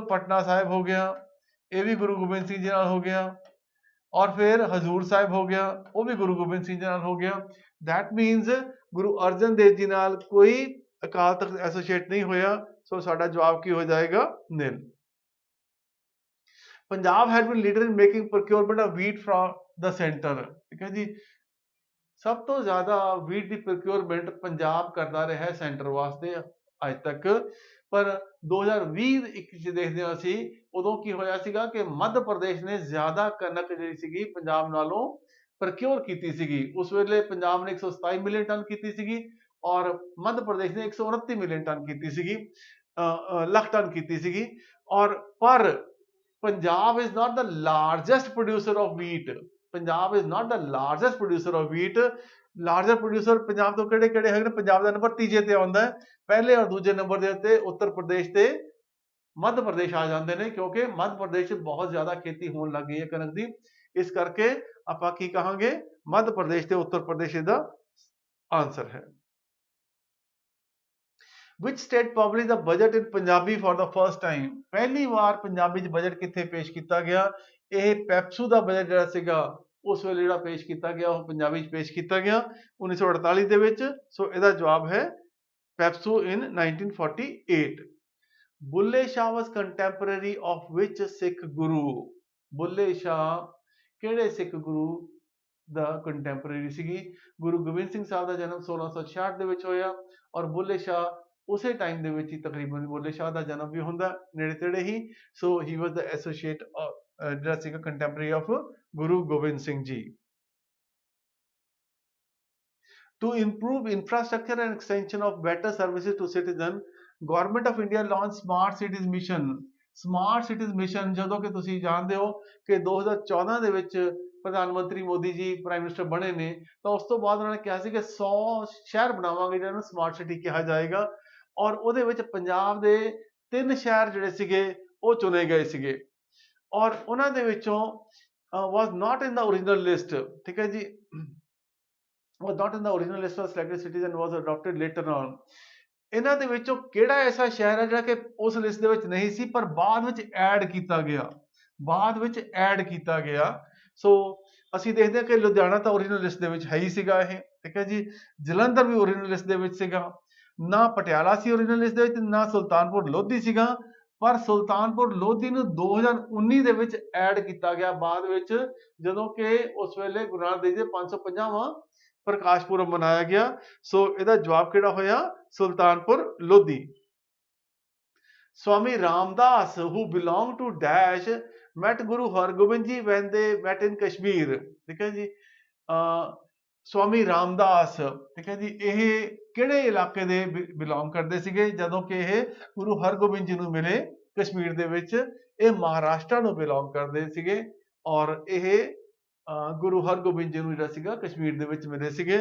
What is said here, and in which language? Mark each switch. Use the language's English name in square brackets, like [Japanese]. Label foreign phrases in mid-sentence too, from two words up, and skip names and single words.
[Punjabi] ਪਟਨਾ ਸਾਹਿਬ ਹੋ ਗਿਆ। ਇਹ ਵੀ ਗੁਰੂ ਗੋਬਿੰਦ ਸਿੰਘ ਜੀ ਨਾਲ ਹੋ ਗਿਆ। ਔਰ ਫਿਰ ਹਜ਼ੂਰ ਸਾਹਿਬ ਹੋ ਗਿਆ, ਉਹ ਵੀ ਗੁਰੂ ਗੋਬਿੰਦ ਸਿੰਘ ਜੀ ਨਾਲ ਹੋ ਗਿਆ। [English] that means [Punjabi] ਗੁਰੂ ਅਰਜਨ ਦੇਵ ਜੀ ਨਾਲ ਕੋਈ ਅਕਾਲ ਤਖਤ ਐਸੋਸੀਏਟ ਨਹੀਂ ਹੋਇਆ। ਸੋ ਸਾਡਾ ਜਵਾਬ ਕੀ ਹੋ ਜਾਏਗਾ? ਨਿਲ। [English] ਪੰਜਾਬ has been leader in making procurement of wheat from the center, [Punjabi] ਠੀਕ ਹੈ ਜੀ। ਸਭ ਤੋਂ ਜ਼ਿਆਦਾ wheat ਦੀ procurement ਪੰਜਾਬ ਕਰਦਾ ਰਿਹਾ ਹੈ ਸੈਂਟਰ ਵਾਸਤੇ ਅੱਜ ਤੱਕ। ਪਰ 2020-21 ਚ ਦੇਖਦੇ ਹਾਂ ਅਸੀਂ, ਉਦੋਂ ਕੀ ਹੋਇਆ ਸੀਗਾ ਕਿ ਮੱਧ ਪ੍ਰਦੇਸ਼ ਨੇ ਜ਼ਿਆਦਾ ਕਣਕ ਜਿਹੜੀ ਸੀਗੀ ਪੰਜਾਬ ਨਾਲੋਂ ਪ੍ਰਕਿਉਰ ਕੀਤੀ ਸੀਗੀ। ਉਸ ਵੇਲੇ ਪੰਜਾਬ ਨੇ 127 [English] million ton [Punjabi] ਕੀਤੀ ਸੀਗੀ ਔਰ ਮੱਧ ਪ੍ਰਦੇਸ਼ ਨੇ 129 [English] million ton [Punjabi] ਕੀਤੀ ਸੀਗੀ, ਲੱਖ ਟਨ ਕੀਤੀ ਸੀਗੀ। ਔਰ ਪਰ [English] ਪੰਜਾਬ is not the largest producer of wheat. ਪੰਜਾਬ is not the largest producer of wheat. larger producer [Punjabi] ਪੰਜਾਬ ਤੋਂ ਕਿਹੜੇ ਕਿਹੜੇ ਹੈਗੇ ਨੇ? ਪੰਜਾਬ ਦਾ ਨੰਬਰ ਤੀਜੇ ਤੇ ਆਉਂਦਾ ਹੈ। ਪਹਿਲੇ ਔਰ ਦੂਜੇ ਨੰਬਰ ਦੇ ਉੱਤੇ ਉੱਤਰ ਪ੍ਰਦੇਸ਼ ਤੇ ਮੱਧ ਪ੍ਰਦੇਸ਼ ਆ ਜਾਂਦੇ ਨੇ ਕਿਉਂਕਿ ਮੱਧ ਪ੍ਰਦੇਸ਼ 'ਚ ਬਹੁਤ ਜ਼ਿਆਦਾ ਖੇਤੀ ਹੋਣ ਲੱਗ ਗਈ ਹੈ ਕਣਕ ਦੀ। ਇਸ ਕਰਕੇ ਆਪਾਂ ਕੀ ਕਹਾਂਗੇ? ਮੱਧ ਪ੍ਰਦੇਸ਼ ਤੇ ਉੱਤਰ ਪ੍ਰਦੇਸ਼ ਦਾ ਆਨਸਰ ਹੈ। [English] Which state published the budget in Punjabi for the first time? [Punjabi] ਪਹਿਲੀ ਵਾਰ ਪੰਜਾਬੀ 'ਚ ਬਜਟ ਕਿੱਥੇ ਪੇਸ਼ ਕੀਤਾ ਗਿਆ? ਇਹ ਪੈਪਸੂ ਦਾ ਬਜਟ ਜਿਹੜਾ ਸੀਗਾ ਉਸ ਵੇਲੇ ਜਿਹੜਾ ਪੇਸ਼ ਕੀਤਾ ਗਿਆ ਉਹ ਪੰਜਾਬੀ 'ਚ ਪੇਸ਼ ਕੀਤਾ ਗਿਆ 1948 ਦੇ ਵਿੱਚ। ਸੋ ਇਹਦਾ ਜਵਾਬ ਹੈ ਪੈਪਸੂ in 1948. [English] ਬੁੱਲੇ ਸ਼ਾਹ was contemporary of which Sikh Guru? [Punjabi] ਬੁੱਲੇ ਸ਼ਾਹ ਕਿਹੜੇ ਸਿੱਖ ਗੁਰੂ ਦਾ ਕੰਟੈਂਪਰੇਰੀ ਸੀਗੀ? ਗੁਰੂ ਗੋਬਿੰਦ ਸਿੰਘ ਸਾਹਿਬ ਦਾ ਜਨਮ 1666 ਦੇ ਵਿੱਚ ਹੋਇਆ ਔਰ ਬੁੱਲੇ ਸ਼ਾਹ ਉਸੇ ਟਾਈਮ ਦੇ ਵਿੱਚ ਹੀ ਤਕਰੀਬਨ ਬੁੱਲੇ ਸ਼ਾਹ ਦਾ ਜਨਮ ਵੀ ਹੁੰਦਾ ਨੇੜੇ ਤੇੜੇ ਹੀ। [English] so he was [Punjabi] ਦਾ ਐਸੋਸੀਏਟ ਜਿਹੜਾ ਸੀਗਾ [English] contemporary of [Punjabi] ਗੁਰੂ ਗੋਬਿੰਦ ਸਿੰਘ ਜੀ। [English] To improve infrastructure and extension of better services to citizen, Government of India launched Smart Cities Mission. [Punjabi] Smart Cities Mission ਜਦੋਂ ਕਿ ਤੁਸੀਂ ਜਾਣਦੇ ਹੋ ਕਿ 2014 ਦੇ ਵਿੱਚ ਪ੍ਰਧਾਨ ਮੰਤਰੀ ਮੋਦੀ ਜੀ [English] prime minister [Punjabi] ਬਣੇ ਨੇ ਤਾਂ ਉਸ ਤੋਂ ਬਾਅਦ ਉਹਨਾਂ ਨੇ ਕਿਹਾ ਸੀ ਕਿ 100 ਸ਼ਹਿਰ ਬਣਾਵਾਂਗੇ ਜਿਹਨਾਂ ਨੂੰ [English] smart city [Punjabi] ਕਿਹਾ ਜਾਏਗਾ। ਔਰ ਉਹਦੇ ਵਿੱਚ ਪੰਜਾਬ ਦੇ 3 ਸ਼ਹਿਰ ਜਿਹੜੇ ਸੀਗੇ ਉਹ ਚੁਣੇ ਗਏ ਸੀਗੇ ਔਰ ਉਹਨਾਂ ਦੇ ਵਿੱਚੋਂ [English] was not in the original list, [Punjabi] ਠੀਕ ਹੈ ਜੀ, [English] was not in the original list of selected cities and was adopted later on। [Punjabi] ਇਹਨਾਂ ਦੇ ਵਿੱਚੋਂ ਕਿਹੜਾ ਐਸਾ ਸ਼ਹਿਰ ਹੈ ਜਿਹੜਾ ਕਿ ਉਸ ਲਿਸਟ ਦੇ ਵਿੱਚ ਨਹੀਂ ਸੀ ਪਰ ਬਾਅਦ ਵਿੱਚ ਐਡ ਕੀਤਾ ਗਿਆ, ਬਾਅਦ ਵਿੱਚ ਐਡ ਕੀਤਾ ਗਿਆ। ਸੋ ਅਸੀਂ ਦੇਖਦੇ ਹਾਂ ਕਿ ਲੁਧਿਆਣਾ ਤਾਂ [English] original list [Punjabi] ਦੇ ਵਿੱਚ ਹੈ ਹੀ ਸੀਗਾ ਇਹ, ਠੀਕ ਹੈ ਜੀ, ਜਲੰਧਰ ਵੀ [English] original list [Punjabi] ਦੇ ਵਿੱਚ ਸੀਗਾ, ਨਾ ਪਟਿਆਲਾ ਸੀ [English] original list [Punjabi] ਦੇ ਵਿੱਚ, ਨਾ ਸੁਲਤਾਨਪੁਰ ਲੋਧੀ ਸੀਗਾ, ਪਰ ਸੁਲਤਾਨਪੁਰ ਲੋਧੀ ਨੂੰ 2019 ਦੇ ਵਿੱਚ ਐਡ ਕੀਤਾ ਗਿਆ ਬਾਅਦ ਵਿੱਚ, ਜਦੋਂ ਕਿ ਉਸ ਵੇਲੇ ਗੁਰੂ ਨਾਨਕ ਦੇਵ ਜੀ ਦੇ 550ਵਾਂ ਪ੍ਰਕਾਸ਼ ਪੁਰਬ ਮਨਾਇਆ ਗਿਆ। ਸੋ ਇਹਦਾ ਜਵਾਬ ਕਿਹੜਾ ਹੋਇਆ? ਸੁਲਤਾਨਪੁਰ ਲੋਧੀ। [English] Swami Ramdas, who belonged to Dash, met Guru Hargobind Ji when they met in Kashmir, [Punjabi] ਠੀਕ ਹੈ ਜੀ। ਸਵਾਮੀ ਰਾਮਦਾਸ, ਠੀਕ ਹੈ ਜੀ, ਇਹ ਕਿਹੜੇ ਇਲਾਕੇ ਦੇ ਬਿਲੋਂਗ ਕਰਦੇ ਸੀਗੇ ਜਦੋਂ ਕਿ ਇਹ ਗੁਰੂ ਹਰਗੋਬਿੰਦ ਜੀ ਨੂੰ ਮਿਲੇ ਕਸ਼ਮੀਰ ਦੇ ਵਿੱਚ? ਇਹ ਮਹਾਰਾਸ਼ਟਰ ਨੂੰ ਬਿਲੋਂਗ ਕਰਦੇ ਸੀਗੇ ਔਰ ਇਹ ਗੁਰੂ ਹਰਗੋਬਿੰਦ ਜੀ ਨੂੰ ਜਿਹੜਾ ਸੀਗਾ ਕਸ਼ਮੀਰ ਦੇ ਵਿੱਚ ਮਿਲੇ ਸੀਗੇ।